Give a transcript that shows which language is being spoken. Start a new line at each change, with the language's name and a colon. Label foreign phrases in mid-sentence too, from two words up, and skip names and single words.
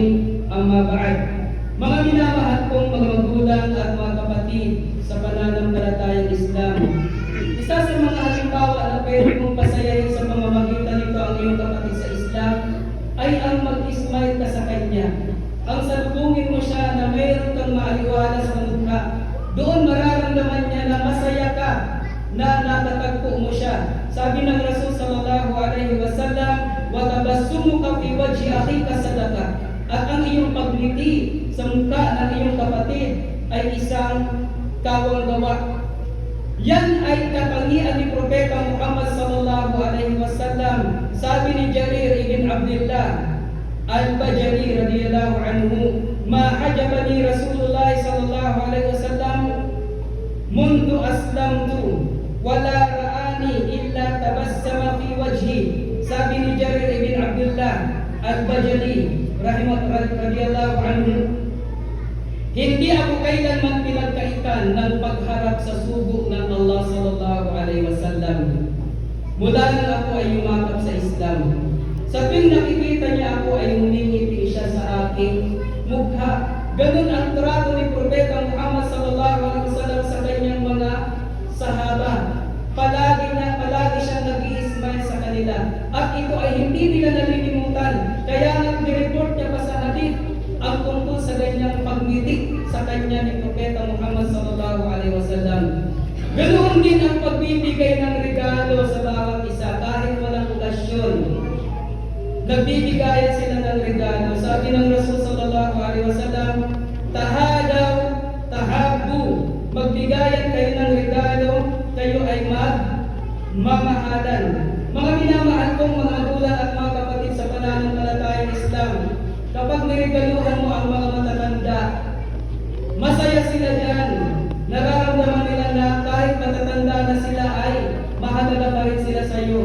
Arabic: أما بعد.
Filipino: Mga minamahal kong mga magulang at mga kapatid sa pananampalatayang Islam, isa sa mga halimbawa na pwede mong pasayahin sa pamamagitan nito ang iyong kapatid sa Islam ay ang mag-smile ka sa kanya. Ang salubungin mo siya na mayroon kang maaliwala sa mukha. Doon mararamdaman niya na masaya ka, na natatagpo mo siya. Sabi ng
Arabic: رسول صلى الله عليه وسلم وتبسمك في وجه أخيك صدقة.
Filipino: At ang iyong pagngiti sa mukha ng iyong kapatid ay isang kawanggawa. Yan ay katangian ni Propeta Muhammad
Arabic: صلى الله عليه وسلم.
Filipino: Sabi ni
Arabic: Jarir ibn Abdullah al-Bajali رضي الله عنه ما حجبني رسول الله صلى الله عليه وسلم منذ أسلمت ولا رآني إلا تبسم في وجهي.
Filipino: Sabi ni Jarir ibn Abdullah al-Bajali
Arabic: رضي الله عنه,
Filipino: hindi ako kailanman pinagkaitan ng pagharap sa sugo ng Allah
Arabic: صلى الله عليه وسلم.
Filipino: Mula nang ako ay yumakap sa Islam, sa tuwing nakikita niya ako ay humingiti siya sa aking mukha. Ganun ang trato ni Propeta Muhammad
Arabic: صلى الله عليه وسلم
Filipino: sa kanyang mga sahaba. Palagi siyang nag-i-smile sa kanila. At ito ay hindi nila nalilimutan. Kaya nag-report niya pa sa hadith ang tungkol sa ganyang pagngiti sa kanya ni Propeta Muhammad
Arabic: صلى الله عليه وسلم.
Filipino: Ganoon din ang pagbibigay ng regalo sa bawat isa kahit walang okasyon. Nagbibigayan sila ng regalo. Sabi ng
Arabic: رسول صلى الله عليه وسلم تهادوا تحابوا.
Filipino: Magbigayan kayo ng regalo, kayo ay magmamahalan. Mga minamahal kong mga magulang at mga kapatid sa pananampalatayang Islam, kapag niregaluhan mo ang mga matatanda, masaya sila diyan. Nararamdaman nila na kahit matatanda na sila ay mahalaga pa rin sila sa iyo.